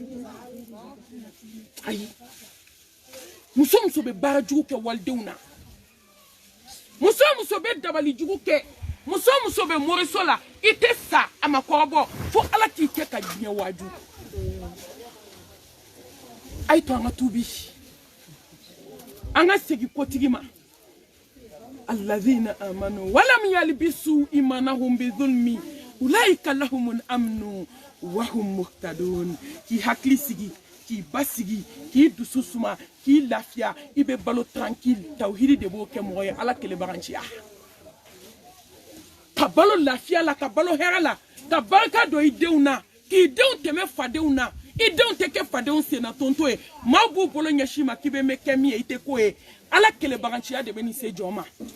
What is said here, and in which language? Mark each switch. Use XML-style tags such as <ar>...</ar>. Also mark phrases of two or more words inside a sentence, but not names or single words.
<bm>ayi muso bɛ baara jugu kɛ walidenw na muso bɛ dabali jugu kɛ muso bɛ moriso la i tɛ sa a ma kɔrɔbɔ fo ala k'i kɛ ka diɲɛ waaju a ye to an ka tubi an ka segin kotigi ma</bm> <ar>الذين آمنوا ولم يلبسوا إيمانهم بظلم أولئك لهم الأمن وهم مهتدون</ar> <bm>k'i hakili sigi k'i basigi k'i dusu suma k'i lafiya i bɛ balo tranquille tawhidi de b'o kɛ mɔgɔ ye ala kelebaganciya ka balo lafiya la ka balo hɛrɛ la ka barika don i denw na k'i denw tɛmɛ fadenw na i denw tɛ kɛ fadenw senna tonto ye maa b'u bolo ɲɛsin ma k'i bɛ mɛn kɛ min ye i tɛ ko ye ala kɛlɛbaganciya de bɛ nin se jɔn ma</bm>